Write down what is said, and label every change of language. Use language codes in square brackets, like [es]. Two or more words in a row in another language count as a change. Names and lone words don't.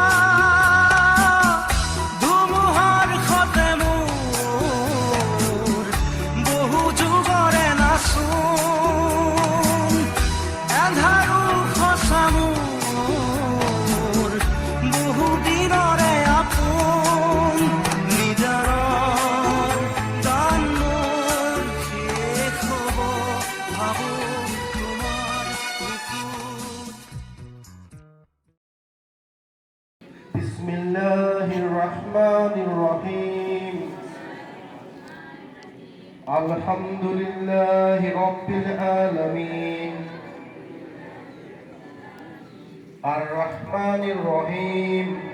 [as] ধুমুহাৰ সতে মোৰ বহু যুগৰে নাচোন এন্ধাৰো সঁচা মোৰ বহু দিনৰে আপোন নিজৰ দান মোৰ শেষ হ'ব ভাবোঁ তোমাৰ বুকুত [ar] بسم الله الرحمن الرحيم الحمد لله رب العالمين الرحمن الرحيم